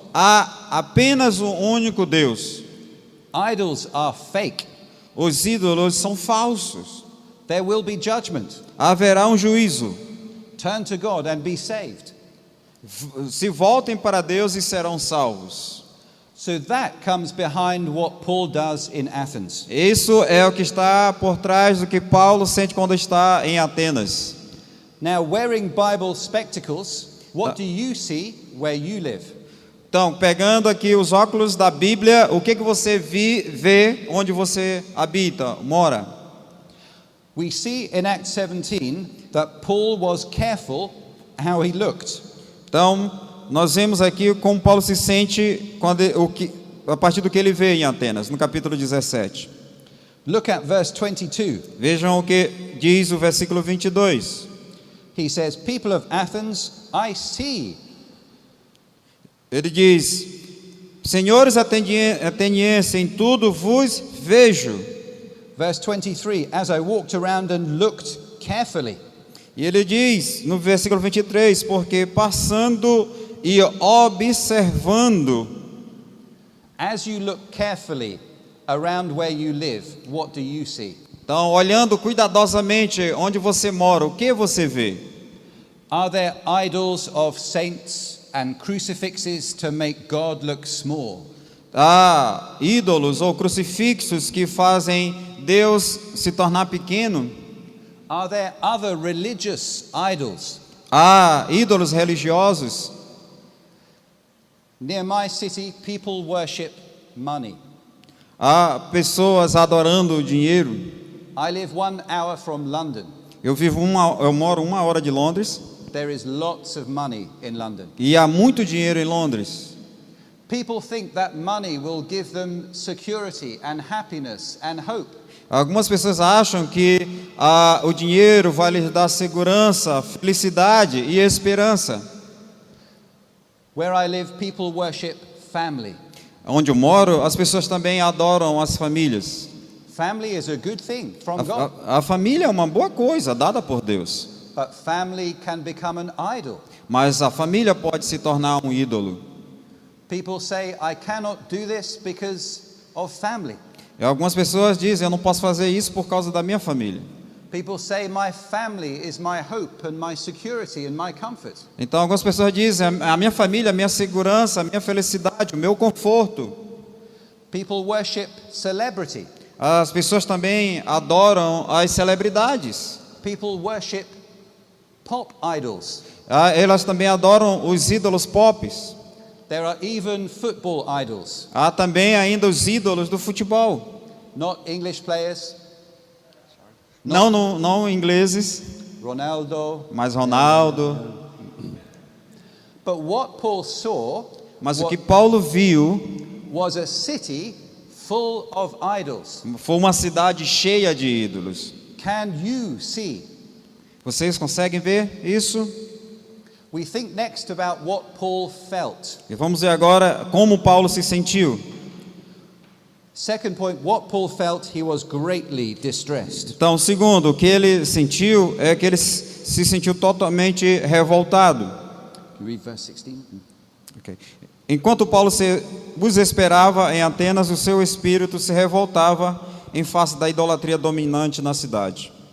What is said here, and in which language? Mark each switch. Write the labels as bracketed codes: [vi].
[pt] Há apenas um único Deus. [en] Idols are fake. [pt] Os ídolos são falsos. [en] There will be judgment. [pt] Haverá um juízo. [en] Turn to God and be saved. [pt] Se voltem para Deus e serão salvos. [en] So that comes behind what Paul does in Athens. [pt] Isso é o que está por trás do que Paulo sente quando está em Atenas. [en] Now, wearing Bible spectacles, what do you see where you live? [pt] Então, pegando aqui os óculos da Bíblia, o que você vê onde você habita, mora? [en] We see in Acts 17 that Paul was careful how he looked. [pt] Então, nós vemos aqui como Paulo se sente a partir do que ele vê em Atenas, no capítulo 17. [en] Look at verse 22. [pt] Vejam o que diz o versículo 22. [en] He says, "People of Athens, I see." [pt] Ele diz: Senhores atenienses, em tudo vos vejo. [en] Verse 23, "As I walked around and looked carefully." [pt] E ele diz no versículo 23, porque passando e observando. [en] As you look carefully around where you live, what do you see? [pt] Então, olhando cuidadosamente onde você mora, o que você vê? [en] Are there idols of saints and crucifixes to make God look small? [pt] Há ídolos ou crucifixos que fazem Deus se tornar pequeno. [en] Are there other religious idols? [pt] Há ídolos religiosos. [en] Near my city, people worship money. [pt] Há pessoas adorando o dinheiro. [en] I live 1 hour from London. [pt] Eu moro 1 hora de Londres [en] There is lots of money in London. [pt] e há muito dinheiro em Londres. [en] People think that money will give them security and happiness and hope. [pt] Algumas pessoas acham que o dinheiro vai lhes dar segurança, felicidade e esperança. [en] Where I live, people worship family. [pt] Onde eu moro, as pessoas também adoram as famílias. [en] Family is a good thing from God, [pt] A família é uma boa coisa dada por Deus, [en] but family can become an idol. [pt] mas a família pode se tornar um ídolo. [en] People say, I cannot do this because of family. [pt] E algumas pessoas dizem, eu não posso fazer isso por causa da minha família. [en] People say, my family is my hope and my security and my comfort. [pt] Então algumas pessoas dizem, a minha família, a minha segurança, a minha felicidade, o meu conforto. [en] People worship celebrity. [pt] As pessoas também adoram as celebridades. [en] People worship pop idols. [pt] Elas também adoram os ídolos pop. [en] There are even football idols. [pt] Há também ainda os ídolos do futebol. [en] Not English players, [pt] Não ingleses, [en] Ronaldo. [pt] mas Ronaldo. [en] But what Paul saw [pt] Mas o que Paulo viu [en] was a city full of idols. [pt] foi uma cidade cheia de ídolos. [en] Can you see? [pt] Vocês conseguem ver isso? [en] We think next about what Paul felt. [pt] E vamos ver agora como Paulo se sentiu. [en] Second point, what Paul felt, he was greatly distressed. [pt] Então, segundo, o que ele sentiu é que ele se sentiu totalmente revoltado. [en] Read verse 16. Okay. [pt] Enquanto Paulo vos esperava em Atenas, o seu espírito se revoltava em face da idolatria dominante na cidade.